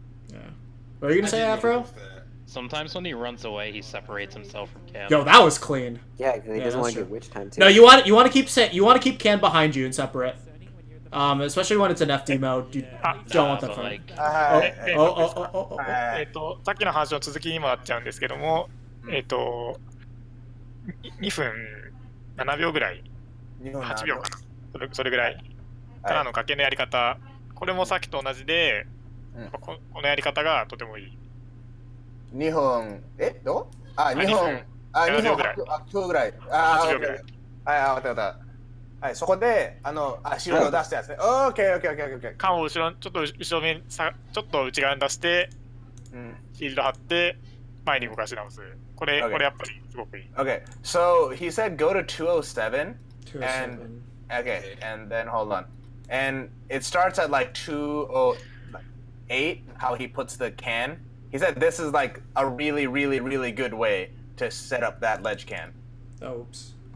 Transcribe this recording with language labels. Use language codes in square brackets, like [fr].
[en] Yeah. What are you gonna say, Afro? Sometimes when he runs away, he separates himself from Cam. Yo, that was clean. Yeah, because he doesn't want to true. get witch time too. No, you want to keep Can behind you and separate. Especially when it's an FD mode, you don't want that front. Oh. [ja] さっきの話の続きにもなっちゃうんですけども、2分7秒ぐらい、8秒かな、それぐらいからの賭けのやり方、これもさっきと同じで、このやり方がとてもいい。 2分、どう2分、2分8秒ぐらい。 8秒ぐらい。はい、わかった。はい、そこで、シールドを出したやつね。オッケー。缶をちょっと後ろ面ちょっと内側に出して、シールド貼って、前に動かし直す。これやっぱりすごくいい。 [en] Okay, so he said go to 207. And okay, and then hold on. And it starts at like 208, how he puts the can. He said this is like a really, really, really good way to set up that ledge can. Oops.